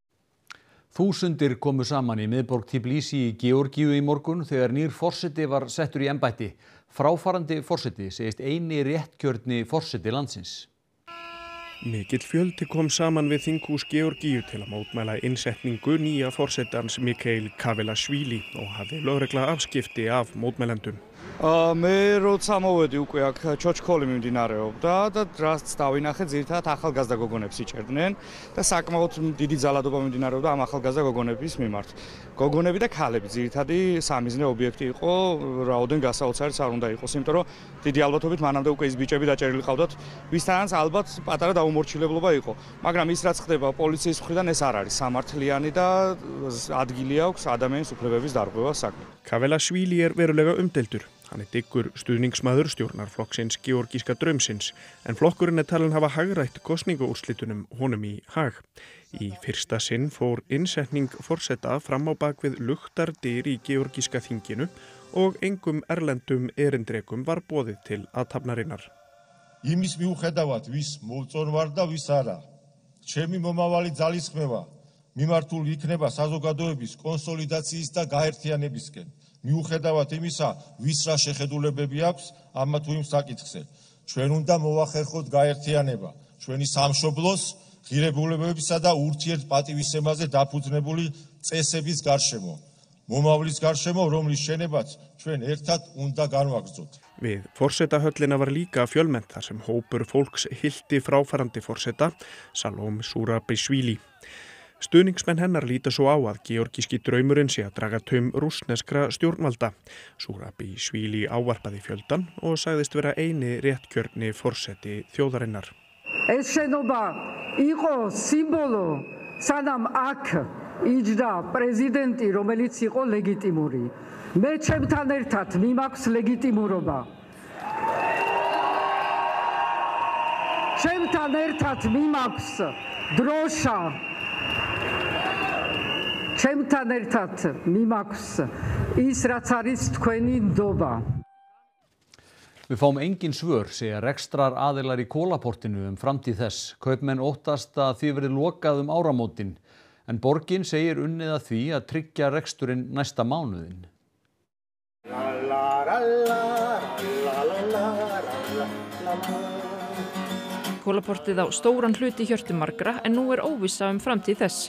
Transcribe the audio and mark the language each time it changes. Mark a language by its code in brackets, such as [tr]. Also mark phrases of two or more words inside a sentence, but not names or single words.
[is] Þúsundir komu saman í miðborg Tbilisi í Georgíu í morgun þegar nýr forseti var settur í embætti. Fráfarandi forseti segist eini réttkjörni forseti landsins. Mikill fjöldi kom saman við þinghús Georgíu til að mótmæla innsetningu nýja forsetans Mikhail Kavelashvili og hafði lögregla afskipti af mótmælendum. [ka] მე როცა მოვედი უკვე აქ ჩოჩქოლი მიმდინარეობდა და რაც დავინახე ძირითადად ახალგაზრდა გოგონებს იჭერდნენ და საკმაოდ დიდი ძალადობა მიმდინარეობდა ამ ახალგაზრდა გოგონების მიმართ. გოგონები და ქალები ძირითადი სამიზნე ობიექტი იყო, რაოდენ გასაოცარიც არ უნდა იყოს, იმიტომ რომ დიდი ალბათობით მანამდე უკვე ის ბიჭები დაჭერილი ყავდათ, ვისთანაც ალბათ პატარა დაუმორჩილებლობა იყო. მაგრამ ის რაც ხდება პოლიციის მხრიდან ეს არ არის სამართლიანი და ადგილი აქვს ადამიანის უფლებების დარღვევას საქმე. [is] Kavelashvili verulega umdeildur. Hann dyggur stuðningsmaður stjórnarflokksins Georgíska draumsins, en flokkurinn talinn hafa hagrætt kosningaúrslitunum honum í hag. Í fyrsta sinn fór innsetning forseta fram á bak við luktar dyr í Georgíska þinginu og engum erlendum erindrekum var boðið til athafnarinnar. [ka] Იმის მიუხედავად, ვის მოვწონვარ და ვის არა, ჩემი მომავალი ძალისხმევა მიმართული იქნება საზოგადოების კონსოლიდაციის და გაერთიანებისკენ. მიუხედავად იმისა, ვის რა შეხედულებები აქვს ამა თუ იმ საკითხზე. ჩვენ უნდა მოვახერხოთ გაერთიანება, ჩვენი სამშობლოს, ღირებულებებისა და ურთიერთპატივისცემაზე დაფუძნებული წესების გარშემო. მომავლის გარშემო, რომლის შენებაც ჩვენ ერთად უნდა განვაგრძოთ. [is] Við forsetahöllina var líka fjölmennt þar sem hópur fólks hylti fráfarandi forseta, Salome Zurabishvili. Stuðningsmenn hennar líta svo á að georgíski draumurinn sé að draga taum rússneskra stjórnvalda. Zurabishvili ávarpaði fjöldan og sagðist vera eini réttkjörni forseti þjóðarinnar. [ka] ეს შენობა იყო სიმბოლო, სანამ აქ იჯდა პრეზიდენტი, რომელიც იყო ლეგიტიმური. მე ჩემთან ერთად მიმაქვს ლეგიტიმურობა. ჩემთან ერთად მიმაქვს დროშა. ჩემთან ერთად მიმაქვს ის, რაც არის თქვენი ნდობა. [is] Við fáum engin svör, segja rekstrar aðilar í Kolaportinu framtíð þess. Kaupmenn óttast að því verði lokað áramótin, en borgin segir unnið að því að tryggja reksturinn næsta mánuðinn. Kolaportið á stóran hluti hjörtum margra en nú óvissa framtíð þess.